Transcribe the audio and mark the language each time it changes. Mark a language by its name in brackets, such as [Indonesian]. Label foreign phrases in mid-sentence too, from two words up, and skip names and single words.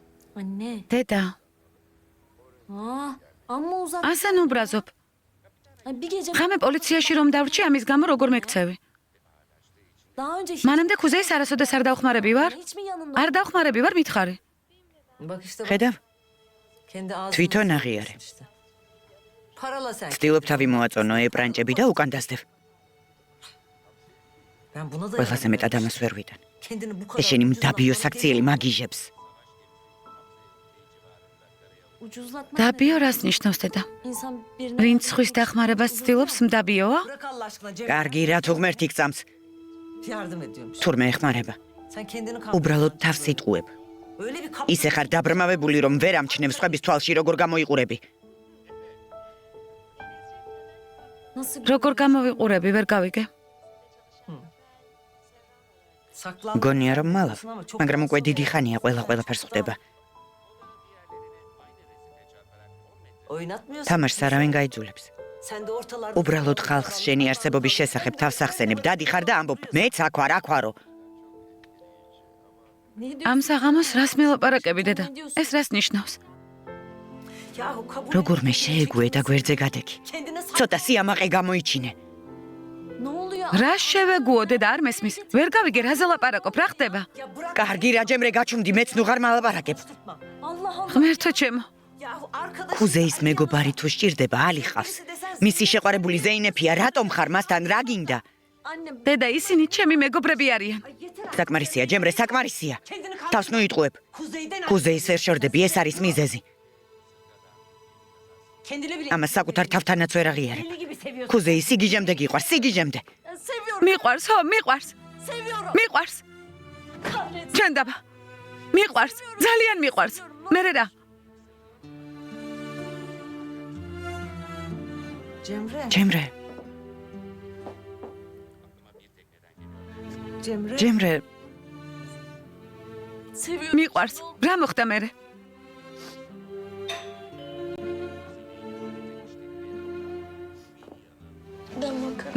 [Turkish] Anne. [Georgian] დედა, [Turkish] Amma uzak. [Georgian] ასან უბრაზობ. [Turkish] Bir gece [Georgian] ხამე პოლიციაში რომ დავრჩი, ამის გამო როგორ მეკცევი? [Turkish] daha önce [Georgian] მანამდე ქუზეის არასოდეს არ დავხმარები ვარ? [Turkish] hiç mi yanında? [Georgian] არ დავხმარები ვარ, მითხარი. [Turkish] Bak işte bak, [Georgian] ხედავ? [Turkish] kendi ağzına [Georgian] თვითონ [Turkish] sıkıyorsun [Georgian] აღიარე. [Turkish] işte. Parala sen. [Georgian] ცდილობ თავი მოაწონო ეპრანჭები და უკან დასდევ. [Turkish] Ben buna da [Georgian] ყველაზე მეტად ამას ვერ ვიტან. [Turkish] kendini bu [Georgian] ეს [Turkish] kadar [Georgian] შენი [Turkish] ucuz [Georgian] მდაბიო [Turkish] laflara [Georgian] საქციელი [Turkish] değil. [Georgian] მაგიჟებს. [Turkish] Ucuzlatma. [Georgian] დაბიო რას ნიშნავს დედა? [Turkish] İnsan birine [Georgian] ვინც ხვის დახმარებას ცდილობს, მდაბიოა? [Turkish] Bırak Allah aşkına Cem. [Georgian] კარგი, რა თუ ღმერთი გწამს, [Turkish] Yardım ediyormuş. [Georgian] თურმე ეხმარება. [Turkish] Sen kendini [Georgian] უბრალოდ თავს იტყუებ. [Turkish] Öyle bir kap... [Georgian] ისე ხარ დაბრმავებული, რომ ვერ ამჩნევ სხვების თვალში როგორ გამოიყურები. [Turkish] nasıl [Georgian] როგორ გამოვიყურები, ვერ გავიგე. [Turkish] Saklan. [Georgian] მგონია რომ მალავ, მაგრამ უკვე დიდი ხანია ყველაფერს ხვდება. [Turkish] Oynatmıyorsun. [Georgian] თამაშს არავინ გაიძულებს. [Turkish] Sen de ortalarda... [Georgian] უბრალოდ ხალხს შენი არსებობის შესახებ თავს ახსენებ, დადიხარ და ამბობ, მეც აქ ვარ, აქ ვარო. [Turkish] ne diyorsun? [Georgian] ამ საღამოს რას მელაპარაკები დედა? ეს რას ნიშნავს? [Turkish] Yahu kabul [Georgian] როგორმე შეეგუე და გვერდზე გადექი. [Turkish] Kendine sak... [Georgian] ცოტა სიამაყე გამოიჩინე. [Turkish] Ne oluyor? [Georgian] რა შევეგუო დედა არ მესმის? ვერ გავიგე რაზე ლაპარაკობ, რა ხდება? [Turkish] Ya bırak [Georgian] კარგი, რაჯემრე გაჩუმდი, მეც ნუღარ მალაპარაკებ. [Turkish] tutma. Allah Allah. [Georgian] ღმერთო ჩემო, [Turkish] Yahu arkadaş... [Georgian] ხუზეის მეგობარი თუ სჭირდება, ალიხავს. მისი შეყვარებული ზეინეფია, რატომ ხარ მასთან, რა გინდა? [Turkish] Annem. [Georgian] დედა ისინი ჩემი მეგობრები არიან. [Turkish] Ay yeter. [Georgian] საკმარისია, ჯემრე, საკმარისია. [Turkish] Kendini [Georgian] თავს მოიტყუებ. [Turkish] Kuzeyden... [Georgian] ხუზეის ვერ შორდები, ეს არის მიზეზი. [Turkish] Kendini bile... [Georgian] ამას საკუთარ თავთანაც ვერ აღიარებ. [Turkish] Deli gibi seviyorsun. [Georgian] ხუზეის სიგიჟემდე გიყვარს, სიგიჟემდე. [Turkish] Seviyorum. [Georgian] მიყვარს, ხო, მიყვარს. [Turkish] Seviyorum. [Georgian] მიყვარს. [Turkish] Kahretsin. [Georgian] ჩვენ დაბა. მიყვარს, ძალიან მიყვარს. მე რა? Cemre. ჯემრე, Cemre. ჯემრე, [Turkish] Seviyorum. [Georgian] მიყვარს. რა მოხდა მე? [Turkish] Ben bakarım.